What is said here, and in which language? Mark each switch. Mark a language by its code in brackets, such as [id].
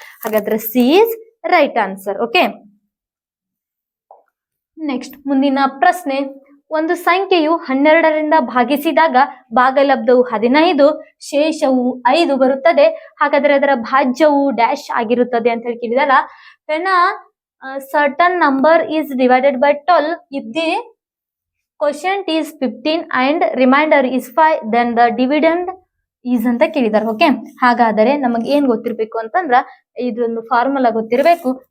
[kn] ಹಾಗಾದ್ರೆ [en] C is right answer. [kn] Okay, next ಮುಂದಿನ ಪ್ರಶ್ನೆ. ಒಂದು ಸಂಖ್ಯೆಯು 12ರಿಂದ ಭಾಗಿಸಿದಾಗ ಭಾಗಲಬ್ಧವು 15, ಶೇಷವು 5 ಬರುತ್ತದೆ. ಹಾಗಾದ್ರೆ ಅದರ ಭಾಜ್ಯವು ಡ್ಯಾಶ್ ಆಗಿರುತ್ತದೆ ಅಂತ ಹೇಳಿ ಕೇಳಿದಾರ. [en] when a certain number is divided by 12 if the quotient is 15 and remainder is 5 then the dividend is [kn] ಅಂತ ಕೇಳಿದಾರೆ. ಓಕೆ, ಹಾಗಾದರೆ ನಮಗೆ ಏನ್ ಗೊತ್ತಿರ್ಬೇಕು ಅಂತಂದ್ರ ಇದೊಂದು ಫಾರ್ಮುಲಾ ಗೊತ್ತಿರಬೇಕು.